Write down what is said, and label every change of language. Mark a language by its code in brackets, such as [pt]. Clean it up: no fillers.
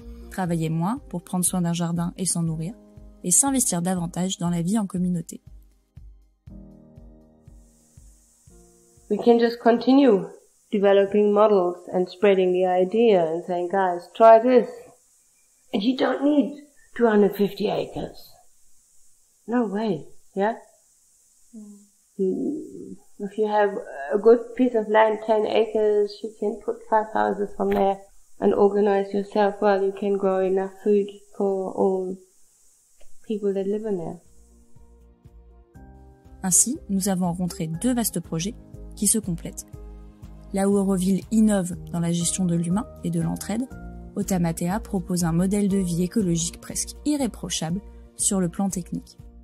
[fr] Travailler moins pour prendre soin d'un jardin et s'en nourrir, et s'investir davantage dans la vie en communauté. [en] We can just continue developing models and spreading the idea and saying, guys, try this. And you don't need 250 acres. No way, yeah? If you have a good piece of land, 10 acres, you can put 5 houses from there and organize yourself well. You can grow enough food for all people that live in there. [fr] Ainsi, nous avons rencontré deux vastes projets qui se complètent. Là où Auroville innove dans la gestion de l'humain et de l'entraide, Otamatea propose un modèle de vie écologique presque irréprochable sur le plan technique.